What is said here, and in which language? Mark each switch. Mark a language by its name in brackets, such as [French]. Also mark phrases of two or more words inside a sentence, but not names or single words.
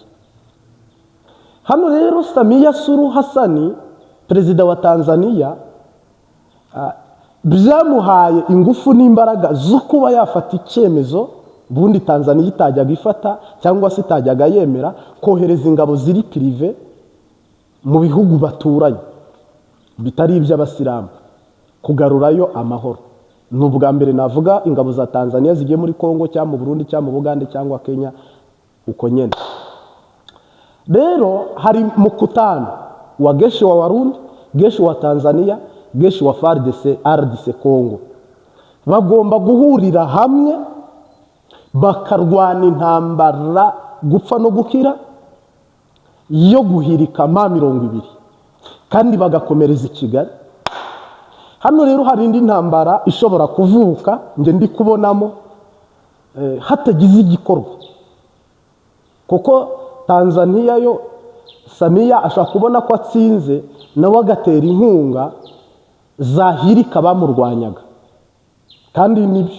[Kinyarwanda] Hano rero Samia Suluhu Hassan, perezida wa Tanzania, byamuhaye ingufu n'imbaraga zo kuba yafata icyemezo bundi Tanzania itajyaga ifata cyangwa se itajyaga yemera kohereza ingabo ziri prive mu bihugu baturanye bitari iby'abasilamu kugarurayo amahoro. N'ubwa mbere navuga ingabo za Tanzania zigiye muri Kongo cyangwa mu Burundi cyangwa mu Bugande cyangwa Kenya uko nyene. Rero hari [Swahili] mkutano wa jeshi wa Warundi, jeshi wa Tanzania, jeshi wa FARDC, RDC Kongo. [Kinyarwanda] Bagomba guhurira hamwe bakarwana intambara gupfa no gukira yo guhirika M20 kandi bagakomereza i Kigali. Hano rero hari indi ntambara ishobora kuvuka nge ndi kubonamo hatagize igikorwa, kuko Tanzania yo Samia ashaka kubona ko atsinze nawe agatera inkunga zahirika bamurwanyaga, kandi nibyo.